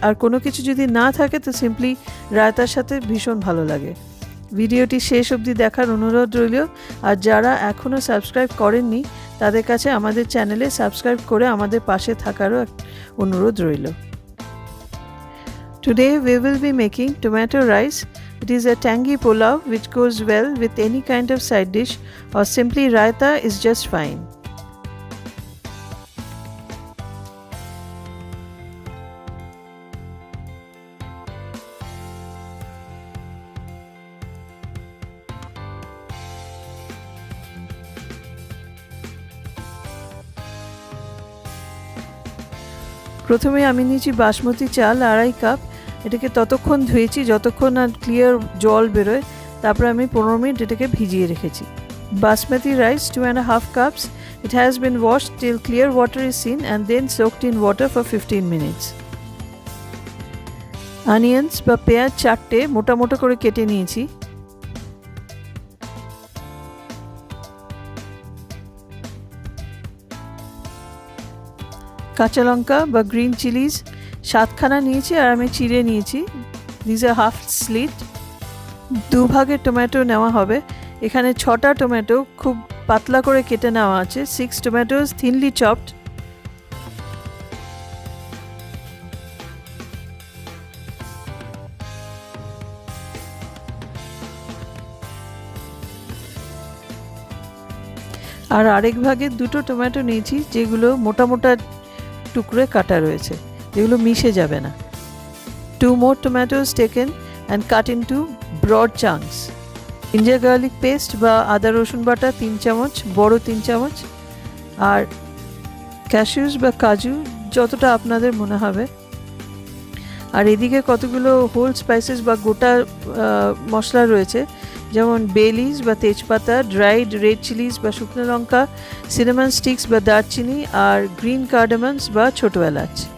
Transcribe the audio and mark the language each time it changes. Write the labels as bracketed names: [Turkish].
[Bangla] আর কোনো কিছু যদি না থাকে তো সিম্পলি রায়তার সাথে ভীষণ ভালো লাগে। ভিডিওটি শেষ অবধি দেখার অনুরোধ রইল। আর যারা এখনও সাবস্ক্রাইব করেননি তাদের কাছে আমাদের চ্যানেলে সাবস্ক্রাইব করে আমাদের পাশে থাকারও অনুরোধ রইল। [English] Today we will be making tomato rice. It is a tangy pulao which goes well with any kind of side dish, or simply raita is just fine. [Bangla] প্রথমে আমি নিয়েছি বাসমতি চাল 2.5 কাপ। এটাকে ততক্ষণ ধুয়েছি যতক্ষণ না ক্লিয়ার জল বেরোয়। তারপর আমি 15 মিনিট এটাকে ভিজিয়ে রেখেছি। [English] Basmati rice 2.5 cups. It has been washed till clear water is seen and then soaked in water for 15 minutes. [Bangla] Onions বা পেঁয়াজ 4টে মোটা মোটা করে কেটে নিয়েছি। কাঁচা লঙ্কা বা গ্রিন চিলিজ 7খানা নিয়েছি আর আমি চিড়ে নিয়েছি। [English] This are half slit. [Bangla] 2 ভাগের টমেটো নেওয়া হবে। এখানে 6টা টমেটো খুব পাতলা করে কেটে নেওয়া আছে। [English] 6 tomatoes thinly chopped. [Bangla] আর আরেক ভাগে 2টো টমেটো নিয়েছি, যেগুলো মোটা মোটা টুকরে কাটা রয়েছে, যেগুলো মিশে যাবে না। [English] 2 more tomatoes taken and cut into broad chunks. [Bangla] Ginger garlic paste বা আদা রসুন বাটা 3 চামচ, বড় 3 চামচ। আর ক্যাশিউস বা কাজু যতটা আপনাদের মনে হবে। আর এদিকে কতগুলো হোল স্পাইসেস বা গোটা মশলা রয়েছে, যেমন বে লিভস বা তেজপাতা, ড্রাইড রেড চিলিজ বা শুকনো লঙ্কা, সিনামন স্টিক্স বা দারচিনি, আর গ্রিন কার্ডামমস বা ছোটো এলাচ।